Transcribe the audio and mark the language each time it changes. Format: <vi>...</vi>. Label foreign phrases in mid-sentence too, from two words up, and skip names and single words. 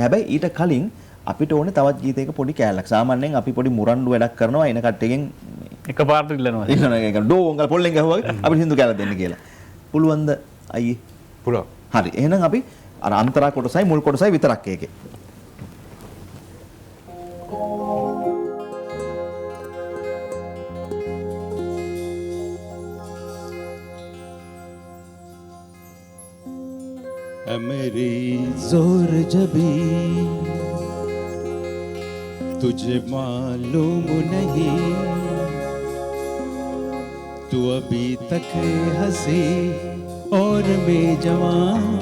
<si>හැබැයි ඊට කලින් අපිට ඕනේ තවත් ගීතයක පොඩි කෑල්ලක්. සාමාන්‍යයෙන් අපි පොඩි මුරණ්ඩු වැඩක් කරනවා එන කට්ටියකින් එකපාරට ඉල්ලනවා. ඉල්ලනවා ඒක ඩෝංගල් පොල්ලෙන් ගහුවා අපිට හින්දු කෑල්ලක් දෙන්න කියලා. පුළුවන්ද අයියේ? පුළුවන්. හරි. එහෙනම් අපි අර අන්තරා කොටසයි මුල් කොටසයි විතරක් ඒකේ.</si> <hi>मेरी जोर जबी तुझे मालूम नहीं तू अभी तक हंसी और मैं जवान</hi>